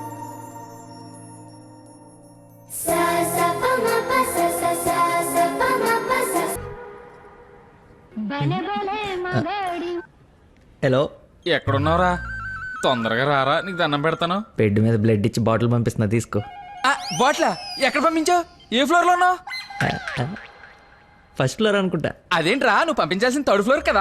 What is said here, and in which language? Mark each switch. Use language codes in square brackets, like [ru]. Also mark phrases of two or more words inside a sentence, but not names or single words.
[te] Sa sa pa ma pa sa sa sa sa pa ma హలో, ఎక్కడున్నావురా? తొందరగా రారా, నీకు దండం పెడతాను. బెడ్ మీద బ్లడ్ ఇచ్చి బాటిల్ పంపిస్తున్నా, తీసుకో. బాట్లా ఎక్కడ పంపించావు? ఏ ఫ్లోర్ లో ఉన్నావు? [en] first floor [te] అనుకుంటా. అదేంట్రా, నువ్వు పంపించాల్సిన [en] third floor [te] కదా.